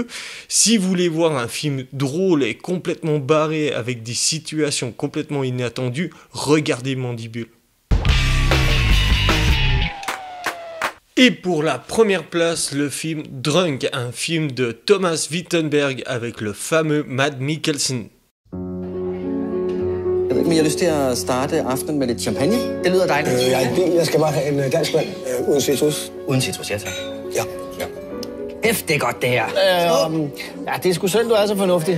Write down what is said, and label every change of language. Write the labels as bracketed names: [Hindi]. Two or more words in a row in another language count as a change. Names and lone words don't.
[French] Si vous voulez voir un film drôle et complètement barré avec des situations complètement inattendues, regardez Mandibule. Et pour la première place, le film Drunk, un film de Thomas Vinterberg avec le fameux Mads Mikkelsen. [Danish] Jeg ved ikke, men jeg har lyst til at starte aftenen med lidt champagne. Det lyder dejligt. Jeg er en bil. Jeg skal bare have en dansk mand uden citrus. Uden citrus, ja tak. Ja. Hæft, det er godt det her. Ja, det er sgu synd, du er så fornuftig.